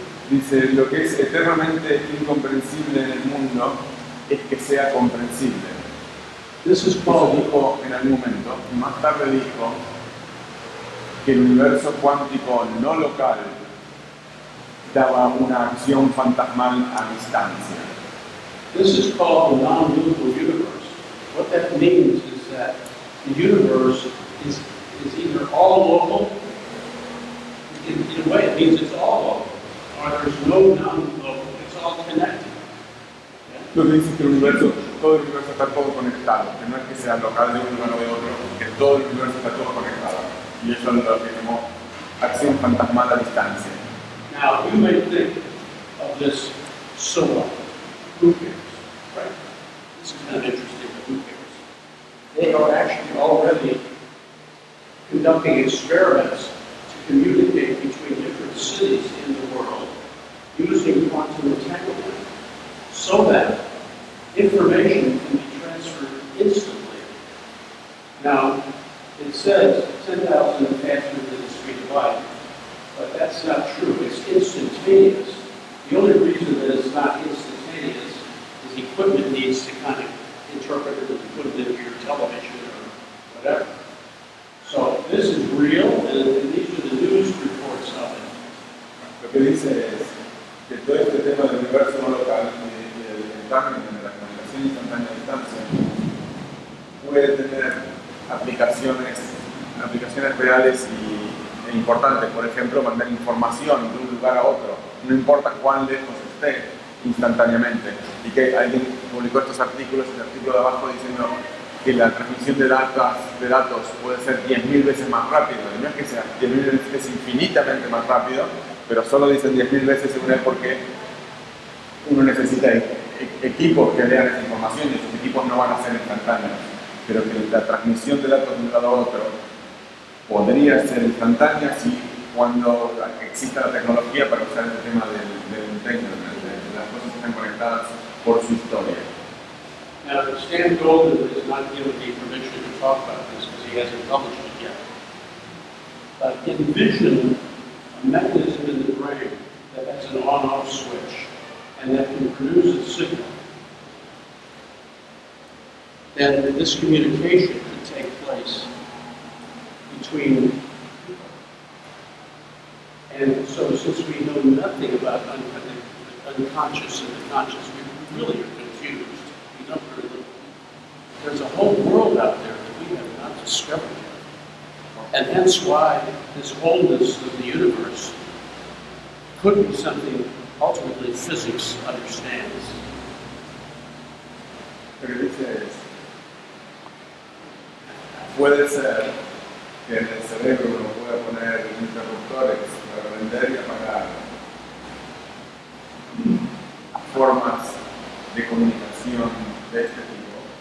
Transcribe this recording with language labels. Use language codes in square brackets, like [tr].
[es] Dice, lo que es eternamente incomprensible en el mundo es que sea comprensible. [en] This is [es] Eso [en] called [es] dijo en algún momento, y más tarde dijo que el universo cuántico no local daba una acción fantasmal a distancia. [en] This is called the non-local universe. What that means is that the universe is either all local, in a way it means it's all local, or there's no non-local, it's all connected. [es] Lo que dice que el universo, todo el universo está todo conectado, que no es que sea local de un lugar o de otro, que todo el universo está todo conectado. Y eso es lo que llamó acción fantasmal a distancia. [en] Now, you may think of this so what? Who cares, right? This is kind of interesting, but who cares? They are actually already conducting experiments to communicate between different cities in the world using quantum entanglement so that information can be transferred instantly. Now, it says 10,000 faster than the speed of light, but that's not true. It's instantaneous. The only reason that it's not instantaneous is equipment needs to kind of interpret it and put it into your television or whatever. So this is real, and these are the news reports of it. [es] Lo que dice es que todo este tema del universo no local y el timing de la comunicación instantánea a distancia puede tener aplicaciones reales e importantes. Por ejemplo, mandar información de un lugar a otro, no importa cuán lejos esté, instantáneamente. Y que alguien publicó estos artículos, el artículo de abajo diciendo que la transmisión de datos puede ser 10.000 veces más rápido. Y no es que sea 10.000 veces, es infinitamente más rápido, pero solo dicen 10.000 veces según él porque uno necesita equipos que lean esa información y esos equipos no van a ser instantáneos. Pero que la transmisión de datos de un lado a otro podría ser instantánea si cuando exista la tecnología para usar el tema del entanglement, de las cosas que están conectadas por su historia. [en] Now, Stan Golden is not given the permission to talk about this because he hasn't published it yet. But envision a mechanism in the brain that has an on-off switch and that can produce a signal. Then this communication could take place between people. And so since we know nothing about the unconscious and the conscious, we really are confused. We don't really. There's a whole world out there that we have not discovered yet. And hence why this wholeness of the universe could be something ultimately physics understands. [es] Lo que dice es, puede ser que en el cerebro uno pueda poner interruptores para prender y apagar formas de comunicación de este tipo.